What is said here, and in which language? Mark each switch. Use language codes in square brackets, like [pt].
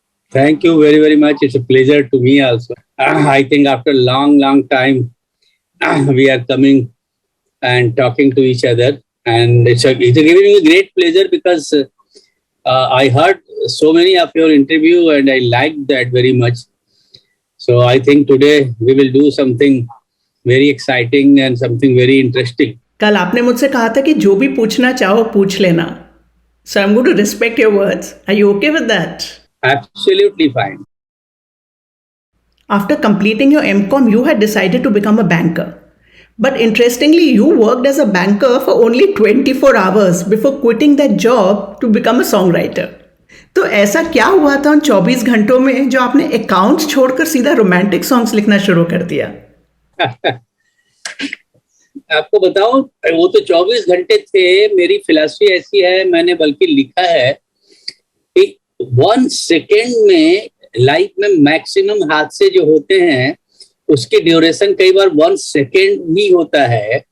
[en] Thank you very, very much. It's a pleasure to me also. I think after a long time, we are coming and talking to each other. And it's giving me a great pleasure because I heard so many of your interview and I liked that very much. So I think today we will do something very exciting and something very interesting. [hi] कल आपने मुझसे कहा था कि जो भी पूछना चाहो पूछ लेना. [en] So I'm going to respect your words. Are you okay with that? Absolutely fine. After completing your MCom, you had decided to become a banker. But interestingly, you worked as a banker for only 24 hours before quitting that job to become a songwriter. [hi] तो ऐसा क्या हुआ था उन 24 घंटों में जो आपने अकाउंट्स छोड़कर सीधा रोमांटिक सॉन्ग्स लिखना शुरू कर दिया? आपको बताऊं, वो तो 24 घंटे थे. मेरी फिलॉसफी ऐसी है, मैंने बल्कि लिखा है कि 1 सेकेंड में लाइफ में मैक्सिमम हादसे जो होते हैं उसकी ड्यूरेशन कई बार 1 सेकेंड ही होता है.